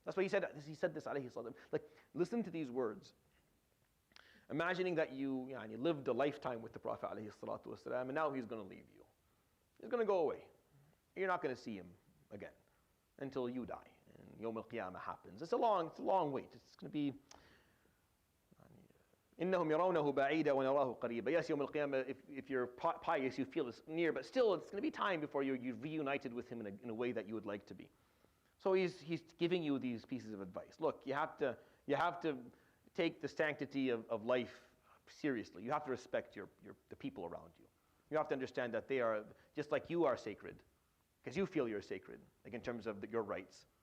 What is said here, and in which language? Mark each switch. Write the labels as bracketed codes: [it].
[en] That's why he said this, alayhi salam. Like, listen to these words. Imagining that you lived a lifetime with the Prophet alayhi salatu wasalam, and now he's going to leave you. He's going to go away. You're not going to see him again until you die. Yawm al-Qiyamah happens. It's a long wait. It's going to be [ar] إِنَّهُمْ يَرَوْنَهُ بَعِيدًا وَنَرَاهُ قَرِيبًا. [en] Yes, Yawm al-Qiyamah, if you're pious, you feel it's near, but still it's going to be time before you're reunited with him in a way that you would like to be. So he's giving you these pieces of advice. Look, you have to take the sanctity of life seriously. You have to respect the people around you. You have to understand that they are, just like you are sacred, because you feel you're sacred, like in terms of your rights.